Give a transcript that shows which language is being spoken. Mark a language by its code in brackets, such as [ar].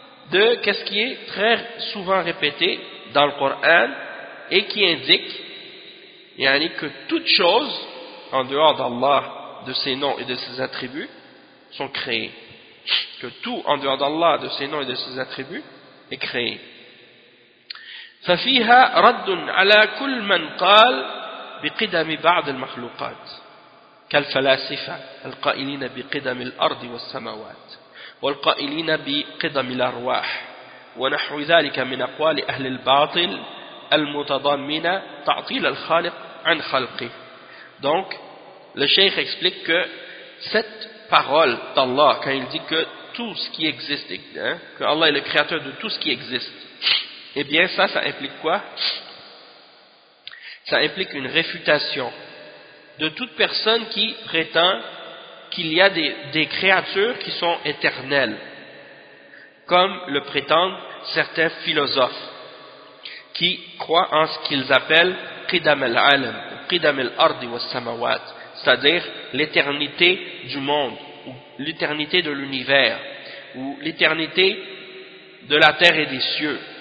[fr] de qu'est-ce qui est très souvent répété dans le Coran et qui indique que toutes choses en dehors d'Allah, de ses noms et de ses attributs, sont créées. Que tout en dehors d'Allah, de ses noms et de ses attributs, est créé. [ar] ففيها رد على كل من قال بقدم بعض المخلوقات كالفلاسفة القائلين بقدم الأرض والسماوات والقائلين بقدم الأرواح ونحو ذلك من أقوال أهل الباطل المتضمنة تعطيل الخالق عن خلقه. [fr] Donc, le cheikh explique que cette parole d'Allah, quand il dit que tout ce qui existe, que Allah est le créateur de tout ce qui existe, eh bien, ça implique quoi? Ça implique une réfutation de toute personne qui prétend qu'il y a des créatures qui sont éternelles, comme le prétendent certains philosophes qui croient en ce qu'ils appellent [ar] qidam al-alam, qidam al-ardi wa samawat, [fr] c'est-à-dire l'éternité du monde, ou l'éternité de l'univers, ou l'éternité de la terre et des cieux.